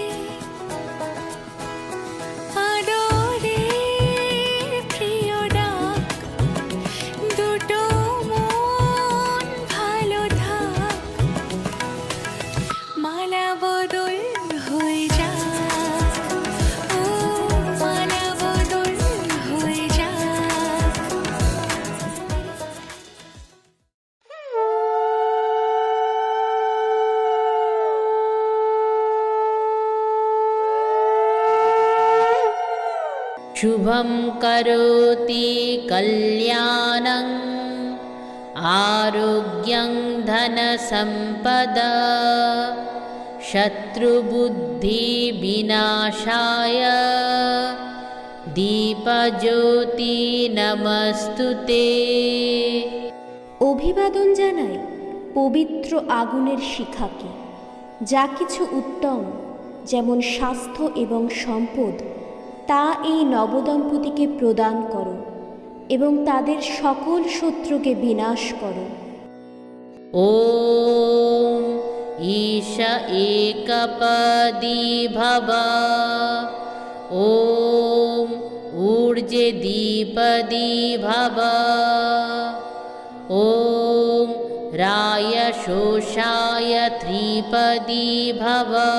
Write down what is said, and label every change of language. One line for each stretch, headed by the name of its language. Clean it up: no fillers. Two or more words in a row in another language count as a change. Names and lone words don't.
Bangla: আদরে প্রিয় ডাক, দুটো মন ভালো থাক, মালা বদল হয়ে যাক, ও মালা বদল হয়ে যাক।
Sanskrit: शुभं करोति कल्याणं आरोग्यं धनसम्पदा शत्रुबुद्धिविनाशाय दीपज्योति नमस्तुते।
Bangla: অভিবাদন জানাই পবিত্র আগুনের শিখাকে, যা কিছু উত্তম যেমন স্বাস্থ্য এবং সম্পদ তা এই নবদম্পতিকে প্রদান করো এবং তাদের সকল শত্রুকে বিনাশ করো।
Sanskrit: ॐ ईश एकपदी भव, ॐ ऊर्जे द्विपदी भव, ॐ राय शोषाय त्रिपदी भव,